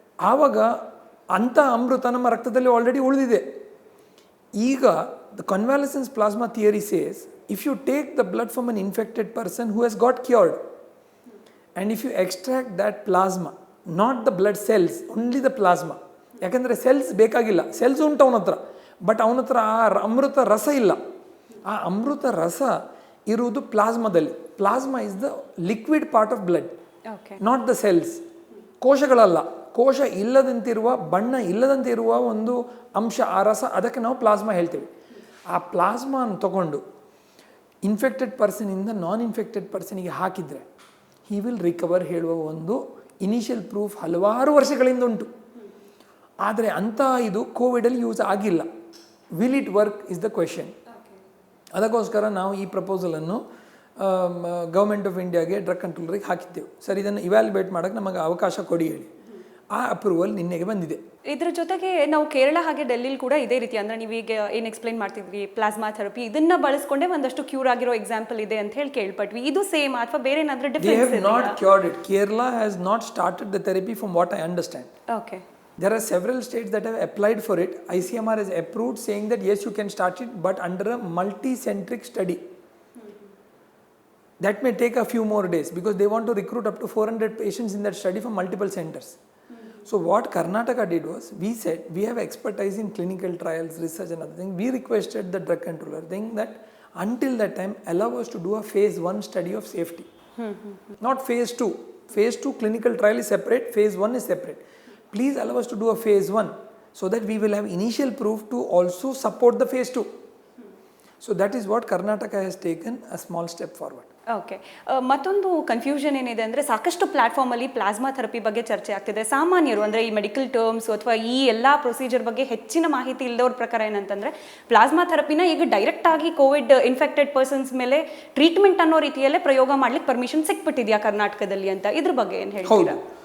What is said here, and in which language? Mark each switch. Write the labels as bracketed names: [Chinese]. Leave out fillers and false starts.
[Kannada] ಆವಾಗ ಅಂಥ ಅಮೃತ ನಮ್ಮ ರಕ್ತದಲ್ಲಿ ಆಲ್ರೆಡಿ ಉಳಿದಿದೆ. [English] ಈಗ the convalescence plasma theory says, if you take the blood from an infected person who has got cured, and if you extract that plasma, not the blood cells, only the plasma, [Kannada] ಯಾಕಂದರೆ cells ಬೇಕಾಗಿಲ್ಲ, cells ಉಂಟು ಅವನ ಹತ್ರ, but ಅವನ ಹತ್ರ ಆ ಅಮೃತ ರಸ ಇಲ್ಲ. ಆ ಅಮೃತ ರಸ ಇರುವುದು ಪ್ಲಾಸ್ಮಾದಲ್ಲಿ. [English] Plasma is the liquid part of blood, not the cells. [Kannada] ಕೋಶಗಳಲ್ಲ, ಕೋಶ ಇಲ್ಲದಂತಿರುವ, ಬಣ್ಣ ಇಲ್ಲದಂತಿರುವ ಒಂದು ಅಂಶ ಆ ರಸ, ಅದಕ್ಕೆ ನಾವು ಪ್ಲಾಸ್ಮಾ ಹೇಳ್ತೀವಿ. ಆ ಪ್ಲಾಸ್ಮಾನ ತಗೊಂಡು ಇನ್ಫೆಕ್ಟೆಡ್ ಪರ್ಸನಿಂದ ನಾನ್ ಇನ್ಫೆಕ್ಟೆಡ್ ಪರ್ಸನಿಗೆ ಹಾಕಿದರೆ [English] he will recover [Kannada] ಹೇಳುವ ಒಂದು ಇನಿಷಿಯಲ್ ಪ್ರೂಫ್ ಹಲವಾರು ವರ್ಷಗಳಿಂದ ಉಂಟು. ಆದರೆ ಅಂಥ ಇದು ಕೋವಿಡಲ್ಲಿ ಯೂಸ್ ಆಗಿಲ್ಲ. [English] Will it work is the question. [Kannada] ಅದಕ್ಕೋಸ್ಕರ ನಾವು ಈ ಪ್ರಪೋಸಲನ್ನು ಗೌರ್ಮೆಂಟ್ ಆಫ್ ಇಂಡಿಯಾಗೆ, ಡ್ರಗ್ ಕಂಟ್ರೋಲರಿಗೆ ಹಾಕಿದ್ದೆವು. ಸರ್, ಇದನ್ನು ಇವ್ಯಾಲ್ಯುವೇಟ್ ಮಾಡೋಕ್ಕೆ ನಮಗೆ ಅವಕಾಶ ಕೊಡಿ ಹೇಳಿ. ಆ ಅಪ್ರೂವಲ್ ನಿನ್ನೆಗೆ ಬಂದಿದೆ. ಇದ್ರ ಜೊತೆಗೆ ನಾವು ಕೇರಳ ಹಾಗೆ ಡೆಲ್ಲಿಲಿ ಕೂಡ ಇದೇ ರೀತಿ ಅಂದ್ರೆ ನೀವೀಗ ಏನು ಎಕ್ಸ್ಪ್ಲೈನ್ ಮಾಡ್ತಿದ್ವಿ ಪ್ಲಾಸ್ಮಾ ಥೆರಪಿ ಇದನ್ನ ಬಳಸ್ಕೊಂಡೆ ಒಂದಷ್ಟು ಕ್ಯೂರ್ ಆಗಿರೋ ಎಕ್ಸಾಂಪಲ್ ಇದೆ ಅಂತ ಹೇಳಿ ಕೇಳ್ಪಟ್ವಿ. ಇದು ಸೇಮ್ ಅಥವಾ ಬೇರೆ ಏನಾದರೂ [English] They difference have not cured it. Kerala has not started the therapy from what I understand. Okay. There are several states that have applied for it. ICMR has approved saying that yes, you can start it, but under a multi-centric study. That may take a few more days because they want to recruit up to 400 patients in that study from multiple centers. So what Karnataka did was, we said, we have expertise in clinical trials, research and other things. We requested the drug controller saying that until that time, allow us to do a phase 1 study of safety. Not phase 2. Phase 2 clinical trial is separate, phase 1 is separate. Please allow us to do a phase 1 so that we will have initial proof to also support the phase 2. So that is what Karnataka has taken a small step forward. Okay. [Kannada] ಮತ್ತೊಂದು confusion ಏನಿದೆ ಅಂದರೆ ಸಾಕಷ್ಟು ಪ್ಲಾಟ್ಫಾರ್ಮಲ್ಲಿ plasma therapy ಬಗ್ಗೆ ಚರ್ಚೆ ಆಗ್ತಿದೆ. ಸಾಮಾನ್ಯರು ಅಂದರೆ ಈ ಮೆಡಿಕಲ್ ಟರ್ಮ್ಸ್ ಅಥವಾ ಈ ಎಲ್ಲ ಪ್ರೊಸೀಜರ್ ಬಗ್ಗೆ ಹೆಚ್ಚಿನ ಮಾಹಿತಿ ಇಲ್ಲದವ್ರ ಪ್ರಕಾರ ಏನಂತಂದರೆ ಪ್ಲಾಸ್ಮಾ ಥೆರಪಿನ ಈಗ ಡೈರೆಕ್ಟ್ ಆಗಿ ಕೋವಿಡ್ ಇನ್ಫೆಕ್ಟೆಡ್ ಪರ್ಸನ್ಸ್ ಮೇಲೆ ಟ್ರೀಟ್ಮೆಂಟ್ ಅನ್ನೋ ರೀತಿಯಲ್ಲೇ ಪ್ರಯೋಗ ಮಾಡ್ಲಿಕ್ಕೆ ಪರ್ಮಿಷನ್ ಸಿಕ್ಬಿಟ್ಟಿದೆಯಾ ಕರ್ನಾಟಕದಲ್ಲಿ ಅಂತ, ಇದ್ರ ಬಗ್ಗೆ ಏನು ಹೇಳ್ತೀರಾ?